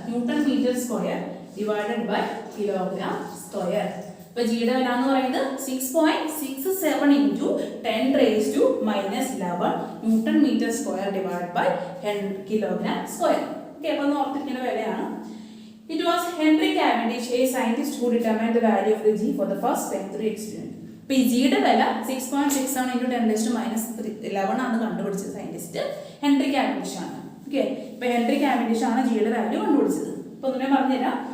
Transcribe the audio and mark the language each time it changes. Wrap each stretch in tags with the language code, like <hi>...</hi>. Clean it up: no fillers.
<en>Newton metre square divided by kilogram square.</en> <ml>അപ്പോൾ ജിയുടെ വില എന്ന് പറയുന്നത് 6.67 × 10⁻⁻11 newton metre square divided by kilogram square. Okay, അപ്പോൾ ഓർത്തിരിക്കുന്ന വിലയാണ്.</ml> <en>It was Henry Cavendish, a scientist, who determined the value of the G for the first time through experiment.</en> <ml>അപ്പോൾ ഈ ജിയുടെ വില 6.67 × 10⁻⁻11 ആണ് കണ്ടുപിടിച്ചത് സയന്റിസ്റ്റ് ഹെൻറി കാവൻഡിഷ് ആണ്. ഓക്കെ, ഇപ്പോൾ ഹെൻറി കാവൻഡിഷ് ആണ് ജിയുടെ വാല്യൂ കണ്ടുപിടിച്ചത്. അപ്പോൾ ഒന്നുകൂടെ പറഞ്ഞുതരാം.</ml>